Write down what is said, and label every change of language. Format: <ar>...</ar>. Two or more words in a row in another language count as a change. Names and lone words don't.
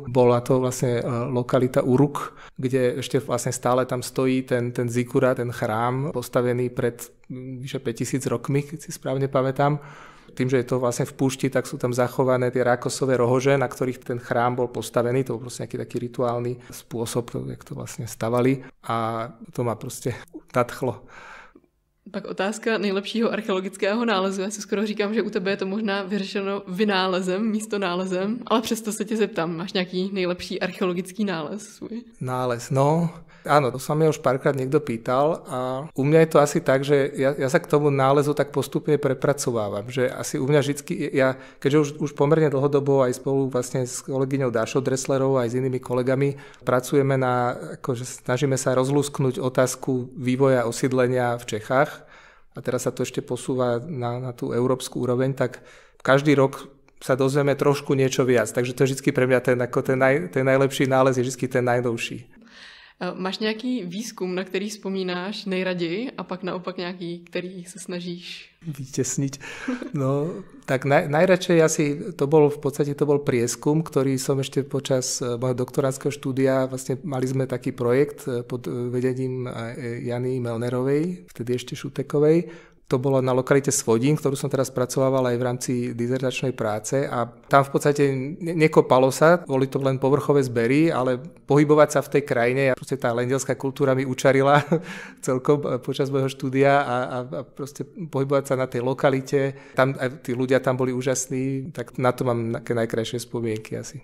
<sk>Bola to vlastne lokalita Uruk, kde ešte vlastne stále tam stojí ten zikura, ten chrám, postavený pred vyše 5000 rokmi, keď si správne pamätám. Tým, že je to vlastne v púšti, tak sú tam zachované tie rákosové rohože, na ktorých ten chrám bol postavený. To bol proste nejaký taký rituálny spôsob, jak to vlastne stavali. A to ma proste nadchlo.</sk> <cs>Pak otázka nejlepšího archeologického nálezu. Já si skoro říkám, že u tebe je to možná vyřešeno vynálezem místo nálezem, ale přesto se tě zeptám, máš nějaký nejlepší archeologický nález svůj?</cs> <sk>Nález, no... Áno, to sa mi už párkrát niekto pýtal a u mňa je to asi tak, že ja sa k tomu nálezu tak postupne prepracovávam, že asi u mňa vždycky, keďže už pomerne dlhodobo aj spolu vlastne s kolegyňou Dášou Dresslerovou aj s inými kolegami pracujeme snažíme sa rozlúsknuť otázku vývoja osídlenia v Čechách a teraz sa to ešte posúva na tú európsku úroveň, tak každý rok sa dozvieme trošku niečo viac, takže to je vždycky pre mňa ten najlepší nález je vždycky ten najnovší.</sk> <cs>Máš nějaký výzkum, na který vzpomínáš nejraději a pak naopak nějaký, který se snažíš</cs> <sk>vytesniť? No, tak najradšej asi to bol prieskum, ktorý som ešte počas môjho doktorandského štúdia, vlastne mali sme taký projekt pod vedením Jany Melnerovej, vtedy ešte Šutekovej. To bolo na lokalite Svodín, ktorú som teraz spracovával aj v rámci dizertačnej práce a tam v podstate nekopalo sa, boli to len povrchové zbery, ale pohybovať sa v tej krajine, proste tá lendelská kultúra mi učarila celkom počas môjho štúdia a proste pohybovať sa na tej lokalite, tam aj tí ľudia tam boli úžasní, tak na to mám také najkrajšie spomienky asi.</sk>